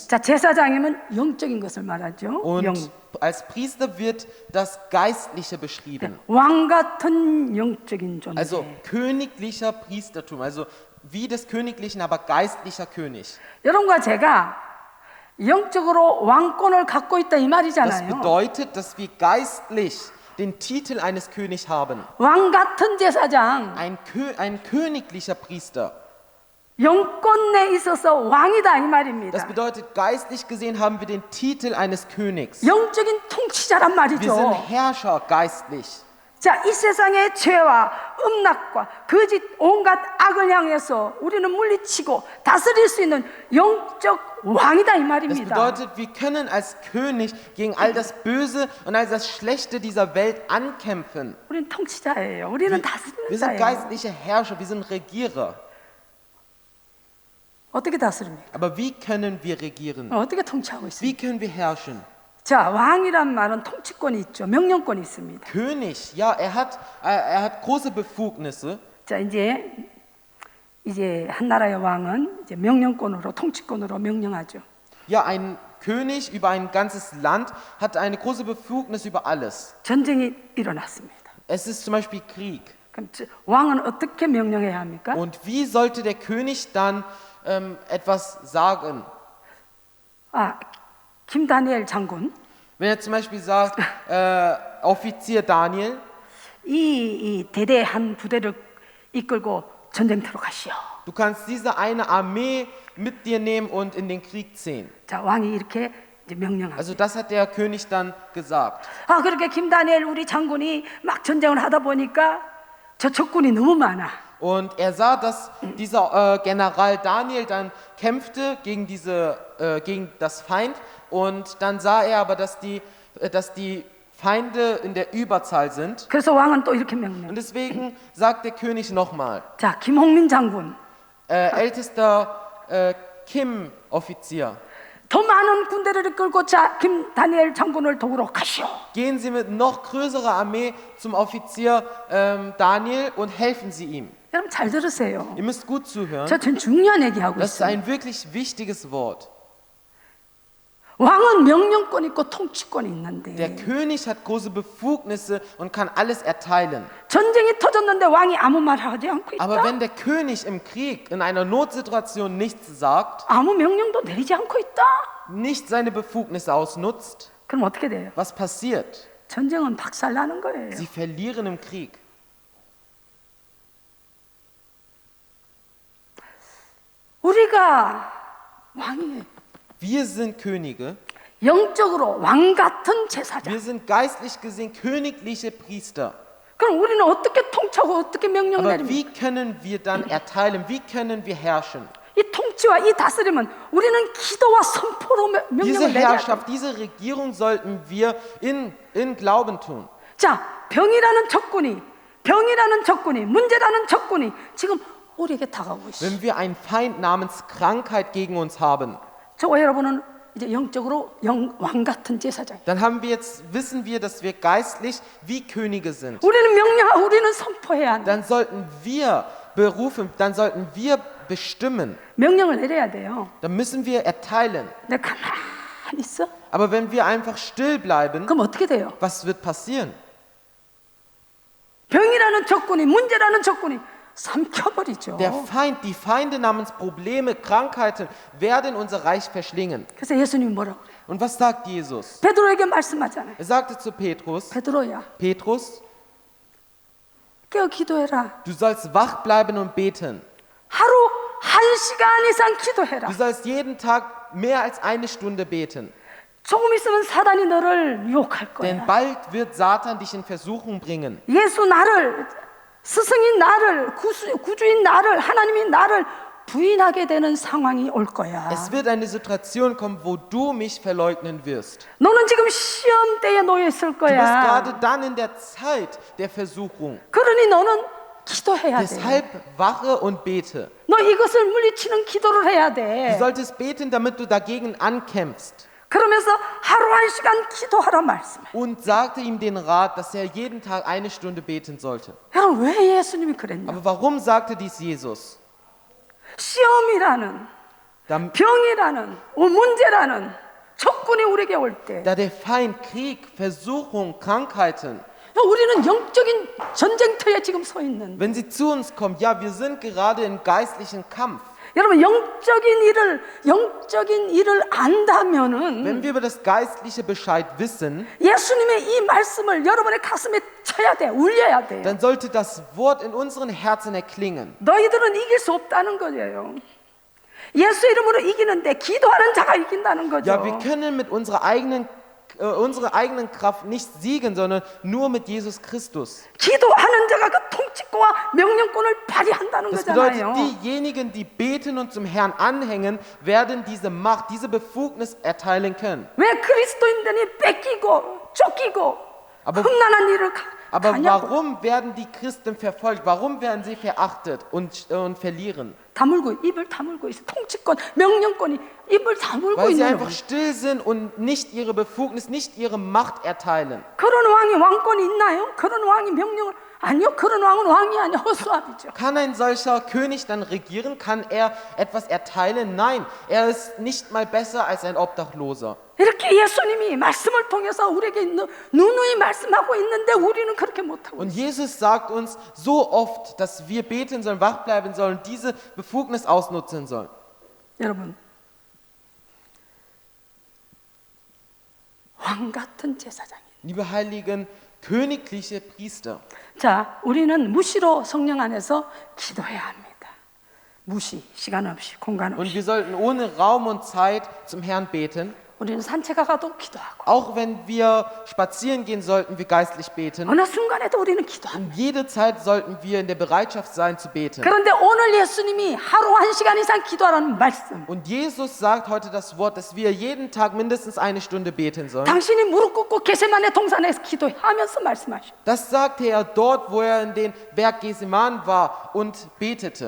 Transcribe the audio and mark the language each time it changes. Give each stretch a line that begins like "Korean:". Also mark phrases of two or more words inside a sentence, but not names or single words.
Korean: 자, 제사장이면 영적인 것을 말하죠.
German: Und
Korean: 영.
German: als Priester wird das Geistliche beschrieben.
Korean: 왕 같은 영적인 존재.
German: Also königlicher Priestertum, also wie des königlichen, aber geistlicher König.
Korean: 여러분과 제가 영적으로 왕권을 갖고 있다 이
German: Das
Korean: 말이잖아요.
German: bedeutet, dass wir geistlich den Titel eines Königs haben.
Korean: 왕 같은 제사장,
German: Ein königlicher Priester.
Korean: 영권 내 있어서 왕이다 이
German: Das
Korean: 말입니다.
German: bedeutet, geistlich gesehen haben wir den Titel eines Königs.
Korean: 영적인 통치자란
German: Wir sind
Korean: 말이죠.
German: Herrscher geistlich.
Korean: 자, 이 세상의 죄와 음락과 거짓 온갖 악을 향해서 우리는 물리치고 다스릴 수 있는 영적 왕이다 이
German: Das
Korean: 말입니다.
German: bedeutet, wir können als König gegen all das Böse und all das Schlechte dieser Welt ankämpfen.
Korean: 우리는 통치자예요. 우리는 다스리는
German: Wir sind
Korean: 자예요.
German: geistliche Herrscher, wir sind Regierer.
Korean: 어떻게 다스립니까?
German: Aber wie können wir regieren?
Korean: 어떻게 통치하고 있습니까?
German: Wie können wir herrschen?
Korean: 자, 왕이란 말은 통치권이 있죠. 명령권이 있습니다.
German: König, ja, er hat große Befugnisse.
Korean: 자, 이제 한 나라의 왕은 이제 명령권으로 통치권으로 명령하죠.
German: Ja, ein König über ein ganzes Land hat eine große Befugnis über alles.
Korean: 전쟁이 일어났습니다.
German: Es ist zum Beispiel Krieg.
Korean: 그럼 왕은 어떻게 명령해야 합니까?
German: Und wie sollte der König dann etwas sagen?
Korean: 아, 김다니엘 장군,
German: Wenn er zum Beispiel sagt, Offizier Daniel,
Korean: 이 대대한 부대를 이끌고 전쟁터로 가시오.
German: du kannst diese eine Armee mit dir nehmen und in den Krieg ziehen.
Korean: 자, 왕이 이렇게 이제 명령합니다.
German: Also das hat der König dann gesagt.
Korean: 아, 그렇게 김다니엘 우리 장군이 막 전쟁을 하다 보니까 저 적군이 너무 많아.
German: Und er sah, dass dieser General Daniel dann kämpfte gegen das Feind. Und dann sah er aber, dass die Feinde in der Überzahl sind.
Korean: 그래서 왕은 또 이렇게 명령.
German: Und deswegen sagt der König nochmal,
Korean: 자, 김홍민 장군,
German: ältester Kim-Offizier,
Korean: 더 많은 군대를 이끌고 자, 김다니엘 장군을 도우러 가시오.
German: gehen Sie mit noch größerer Armee zum Offizier Daniel und helfen Sie ihm.
Korean: 여러분 잘 들으세요.
German: Ihr müsst gut zuhören.
Korean: 저 전 중요한 얘기하고
German: Das ist
Korean: 있어요.
German: ein wirklich wichtiges Wort.
Korean: 왕은 명령권 있고 통치권이 있는데
German: Der König hat große Befugnisse und kann alles erteilen.
Korean: 전쟁이 터졌는데 왕이 아무 말 하지 않고 있다.
German: Aber wenn der König im Krieg in einer Notsituation nichts sagt,
Korean: 아무 명령도 내리지 않고 있다.
German: nicht seine Befugnisse ausnutzt,
Korean: 그럼 어떻게 돼요?
German: was passiert?
Korean: 전쟁은 박살나는 거예요.
German: Sie verlieren im Krieg.
Korean: 우리가 왕이에요.
German: Wir sind Könige,
Korean: 영적으로 왕 같은 제사장.
German: wir sind geistlich gesehen königliche Priester.
Korean: 그럼 우리는 어떻게 통치하고 어떻게 명령
German: Aber
Korean: 내립니까?
German: wie können wir dann erteilen? Wie können wir herrschen?
Korean: 이 통치와 이 다스림은 우리는 기도와 선포로
German: Diese
Korean: 명령을 내려야 돼.
German: Herrschaft, diese Regierung sollten wir in Glauben tun.
Korean: 자, 병이라는 적군이 문제라는 적군이 지금 우리에게 다가오고 있어요.
German: Wenn wir einen Feind namens Krankheit gegen uns haben,
Korean: 저와 여러분은 이제 영적으로 왕 같은 제사장.
German: wissen wir, dass wir geistlich wie Könige sind.
Korean: 우리는 명령하고 우리는 선포해야 한다.
German: Dann sollten wir berufen, dann sollten wir bestimmen.
Korean: 명령을 내려야 돼요.
German: Dann müssen wir erteilen.
Korean: 내가 가만히 있어?
German: Aber wenn wir einfach still bleiben,
Korean: 그럼 어떻게 돼요?
German: was wird passieren?
Korean: 병이라는 적군이 문제라는 적군이 삼켜버리죠.
German: Der Feind, die Feinde namens Probleme, Krankheiten werden unser Reich verschlingen.
Korean: 그래서 예수님이 뭐라고 그래요?
German: Und was sagt Jesus?
Korean: 베드로에게 말씀하잖아요.
German: Er sagte zu Petrus,
Korean: 베드로야,
German: Petrus,
Korean: 깨어 기도해라.
German: du sollst wach bleiben und beten.
Korean: 하루 1시간 이상 기도해라.
German: Du sollst jeden Tag mehr als eine Stunde beten.
Korean: 조금 있으면 사단이 너를 유혹할
German: Denn
Korean: 거야.
German: bald wird Satan dich in Versuchung bringen.
Korean: 예수 나를, 스승인 나를, 구주인 나를, 하나님이 나를 부인하게 되는 상황이 올 거야.
German: Es wird eine Situation kommen, wo du mich verleugnen wirst.
Korean: 너는 지금 시험대에 놓여 있을
German: Du bist
Korean: 거야.
German: gerade dann in der Zeit der Versuchung.
Korean: 그러니 너는 기도해야 돼.
German: Deshalb wache und bete.
Korean: 너 이것을 물리치는 기도를 해야
German: Du
Korean: 돼.
German: solltest beten, damit du dagegen ankämpfst.
Korean: 그러면서 하루 1시간 기도하라 말씀해.
German: Und sagte ihm den Rat, dass er jeden Tag eine Stunde beten sollte.
Korean: 여러분 왜 예수님이 그랬냐?
German: Aber warum sagte dies Jesus?
Korean: 시험이라는
German: Da,
Korean: 병이라는 문제라는 적군이 우리에게 올 때
German: da der Feind Krieg, Versuchung, Krankheiten,
Korean: 우리는 영적인 전쟁터에 지금 서 있는데
German: wenn sie zu uns kommen, ja, wir sind gerade im geistlichen Kampf.
Korean: 여러분 영적인 일을 안다면은
German: Wenn wir über das Geistliche Bescheid wissen,
Korean: 예수님의 이 말씀을 여러분의 가슴에 쳐야 돼, 울려야 돼.
German: dann sollte das Wort in unseren Herzen erklingen.
Korean: 너희들은 이길 수 없다는 거예요. 예수 이름으로 이기는데 기도하는 자가 이긴다는 거죠.
German: Ja, wir können mit unserer eigenen Kraft nicht siegen, sondern nur mit Jesus Christus.
Korean: 기도하는 자가 그 통치권과 명령권을 발휘한다는
German: Das bedeutet,
Korean: 거잖아요.
German: diejenigen, die beten und zum Herrn anhängen, werden diese Macht, diese Befugnis erteilen können.
Korean: 왜 그리스도인들이 뺏기고 쫓기고
German: Aber-
Korean: 험난한 일을
German: Aber
Korean: 가냐고.
German: warum werden die Christen verfolgt? Warum werden sie verachtet und verlieren?
Korean: 다물고 입을 다물고 있어. 통치권, 명령권이 입을 다물고
German: Weil sie
Korean: 있는
German: einfach
Korean: 거예요.
German: still sind und nicht ihre Befugnis, nicht ihre Macht erteilen.
Korean: 그런 왕이 왕권이 있나요? 그런 왕이 명령을 아니요. 그런 왕은 왕이 아니야. 허수아비죠.
German: Kann ein solcher König dann regieren? Kann er etwas erteilen? Nein, er ist nicht mal besser als ein Obdachloser.
Korean: 이렇게 예수님이 말씀을 통해서 우리에게 누누이 말씀하고 있는데 우리는 그렇게 못하고
German: Und Jesus sagt uns so oft, dass wir beten sollen, wach bleiben sollen, diese Befugnis ausnutzen sollen.
Korean: 여러분 왕 같은 제사장이에요.
German: Liebe Heiligen, königliche Priester.
Korean: 자, 우리는 무시로 성령 안에서 기도해야 합니다. 무시, 시간 없이, 공간
German: Und
Korean: 없이.
German: wir sollten ohne Raum und Zeit zum Herrn beten.
Korean: 우리는 산책에 가도 기도하고
German: Auch wenn wir spazieren gehen, sollten wir geistlich beten.
Korean: 어느 순간에도 우리는 기도합니다.
German: Und jede Zeit sollten wir in der Bereitschaft sein zu beten.
Korean: 그런데 오늘 예수님이 하루 1시간 이상 기도하라는 말씀.
German: Und Jesus sagt heute das Wort, dass wir jeden Tag mindestens eine Stunde beten sollen.
Korean: 당신이 무릎 꿇고 게세마네 동산에서 기도하면서 말씀하시오.
German: Das sagte er dort, wo er in den Berg Geseman war und betete.